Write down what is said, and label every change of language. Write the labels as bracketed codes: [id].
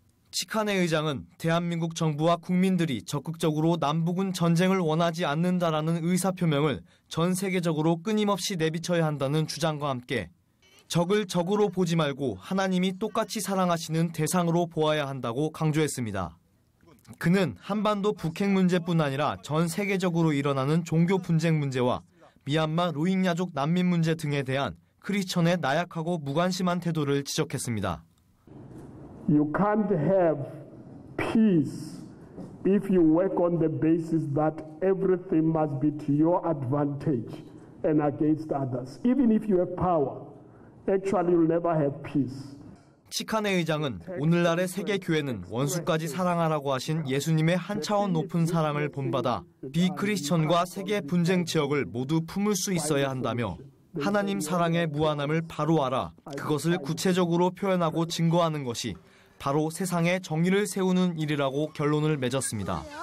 [ko] 치칸의 의장은 대한민국 정부와 국민들이 적극적으로 남북은 전쟁을 원하지 않는다라는 의사표명을 전 세계적으로 끊임없이 내비쳐야 한다는 주장과 함께 적을 적으로 보지 말고 하나님이 똑같이 사랑하시는 대상으로 보아야 한다고 강조했습니다. 그는 한반도 북핵 문제뿐 아니라 전 세계적으로 일어나는 종교 분쟁 문제와 미얀마 로힝야족 난민 문제 등에 대한 크리스천의 나약하고 무관심한 태도를 지적했습니다. [en] You can't have peace if you work on the basis that everything must be to your advantage and against others. Even if you have power, actually you'll never have peace. [ko] 치칸의 의장은 오늘날의 세계 교회는 원수까지 사랑하라고 하신 예수님의 한 차원 높은 사랑을 본받아 비크리스천과 세계 분쟁 지역을 모두 품을 수 있어야 한다며 하나님 사랑의 무한함을 바로 알아 그것을 구체적으로 표현하고 증거하는 것이 바로 세상에 정의를 세우는 일이라고 결론을 맺었습니다.